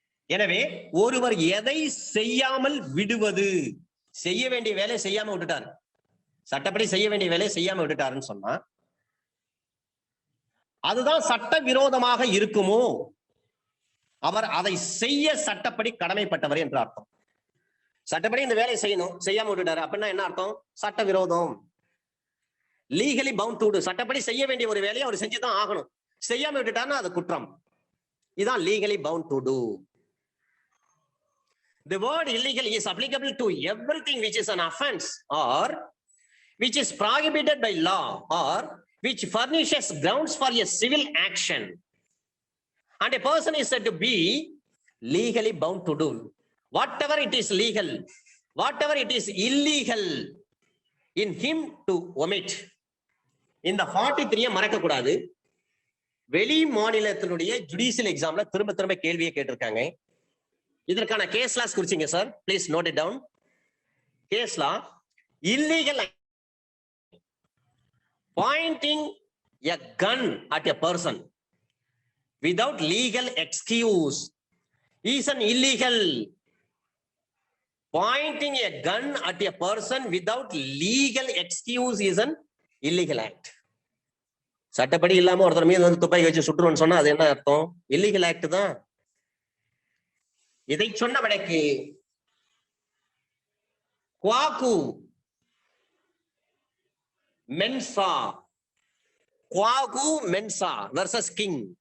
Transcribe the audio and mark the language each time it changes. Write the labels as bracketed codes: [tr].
[ta] எனவே ஒருவர் எதை செய்யாமல் விடுவது, செய்ய வேண்டிய வேலையை செய்யாம விட்டுட்டாரு, சட்டப்படி செய்ய வேண்டிய வேலையை செய்யாம விட்டுட்டாருன்னு சொன்னா அதுதான் சட்ட விரோதமாக இருக்குமோ, அவர் அதை செய்ய சட்டப்படி கடமைப்பட்டவர் என்று அர்த்தம். சட்டப்படி இந்த வேலையை செய்யணும், செய்யாம விட்டுட்டாரு அப்படின்னா என்ன அர்த்தம்? சட்ட விரோதம். [en] legally bound to do, [ta] சட்டப்படி செய்ய வேண்டிய ஒரு வேலையை அவர் செஞ்சுதான் ஆகணும், செய்யாம விட்டுட்டாருன்னா அது குற்றம். இதான் [en] Legally bound to do. The word illegal is applicable to everything which is an offense or which is prohibited by law or which furnishes grounds for a civil action, and a person is said to be legally bound to do whatever it is legal, whatever it is illegal in him to omit. [ta] இந்த 43 மறக்க கூடாது. வெளி மாநிலத்தினுடைய judicial எக்ஸாம்ல திரும்ப திரும்ப கேள்வியை கேட்டிருக்காங்க. இதற்கான [en] case laws [ta] குறிச்சிங்க sir, [en] Please note it down. Case law, illegal pointing a gun at a person without legal excuse is an illegal. Pointing a gun at a person without legal excuse is an illegal act. [ta] சட்டப்படி இல்லாம ஒருத்தர் மீது வந்து துப்பாக்கி வச்சு சுட்டுருன்னு சொன்னா அது என்ன அர்த்தம்? [en] illegal act [ta] தான். இதை சொன்ன வழக்கு குவாகு மென்சா, குவாகு மென்சா வர்சஸ் கிங்.